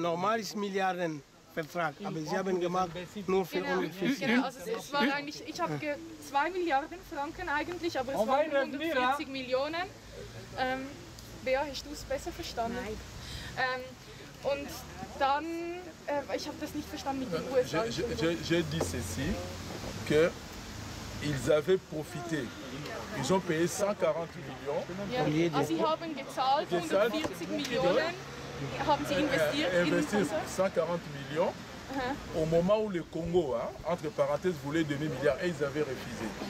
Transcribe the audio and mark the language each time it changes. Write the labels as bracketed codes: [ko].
[de] Normal ist Milliarden Vertrag, aber Sie haben gemacht nur für 140. Genau, also es war eigentlich, ich habe 2 Milliarden Franken eigentlich, aber es waren 140 Millionen. Bea, hast du es besser verstanden? Nein. Und dann, ich habe das nicht verstanden mit den USA. [fr] J'ai dit ceci, qu'ils avaient profité. Ils ont payé 140 millions. [de] Ja, also sie haben gezahlt 140 Millionen, haben sie investiert in den Kongo. [fr] 140 millions. Au moment où le Congo, entre parenthèses, voulait donner milliards et ils avaient refusé.